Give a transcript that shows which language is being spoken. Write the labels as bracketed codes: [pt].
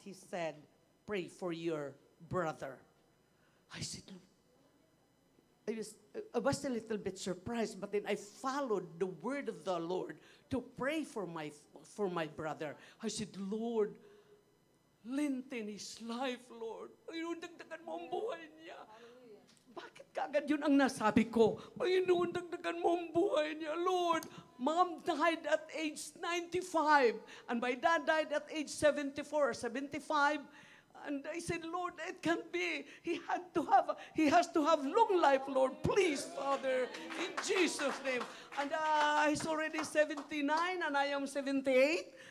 [en] He said, pray for your brother. I said, I was a little bit surprised, but then I followed the word of the Lord to pray for my brother. I said, Lord, lengthen his life, Lord. [tl] Ayun, dagdagan mo ang buhay niya. Bakit kaagad yun ang nasabi ko? Ayun, dagdagan mo ang buhay niya, Lord. [en] Mom died at age 95, and my dad died at age 74 or 75. And I said, Lord, it can't be. He has to have long life, Lord. Please, Father, in Jesus' name. And he's already 79, and I am 78.